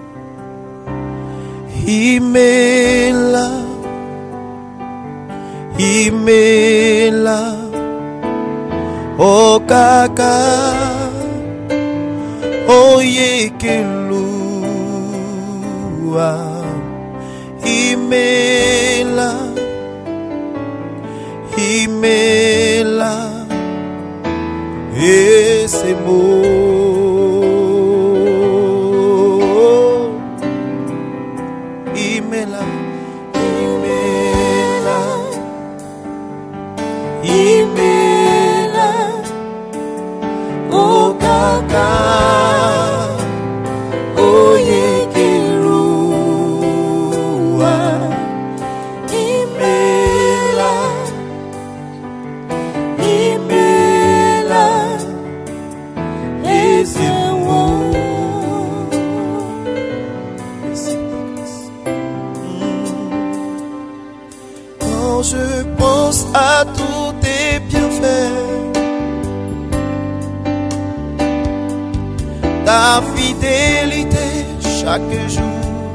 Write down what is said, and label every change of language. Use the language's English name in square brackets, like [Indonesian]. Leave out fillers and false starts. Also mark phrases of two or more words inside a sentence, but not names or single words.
[Igbo] Imela, Imela, O Kaka, O Yekelua, Imela, Imela, [French] et c'est beau. [Igbo] Imela, Imela, Imela, O Kaka, O Yekelua, Imela, Imela, [French] et c'est je pense à tous tes bienfaits, ta fidélité chaque jour.